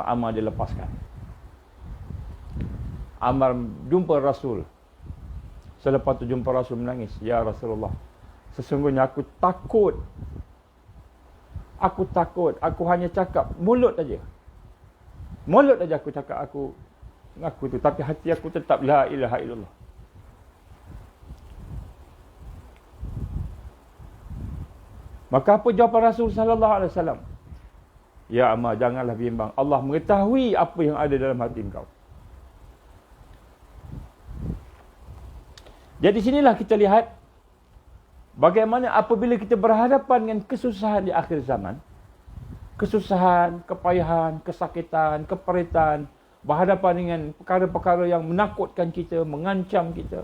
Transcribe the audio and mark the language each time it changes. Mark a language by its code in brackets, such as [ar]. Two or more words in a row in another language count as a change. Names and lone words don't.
[ms] Ammar dia lepaskan. Ammar jumpa Rasul. Selepas tu jumpa Rasul menangis. [ar] يا رسول الله, [ms] sesungguhnya aku takut. Aku hanya cakap mulut aja. Mulut aja aku cakap aku tu, tapi hati aku tetap [ar] لا إله إلا الله. [ms] Maka apa jawapan Rasul [ar] صلى الله عليه وسلم? [ms] Ya Ammar, janganlah bimbang. Allah mengetahui apa yang ada dalam hati engkau. Jadi sinilah kita lihat bagaimana apabila kita berhadapan dengan kesusahan di akhir zaman, kesusahan, kepayahan, kesakitan, keperitan, berhadapan dengan perkara-perkara yang menakutkan kita, mengancam kita.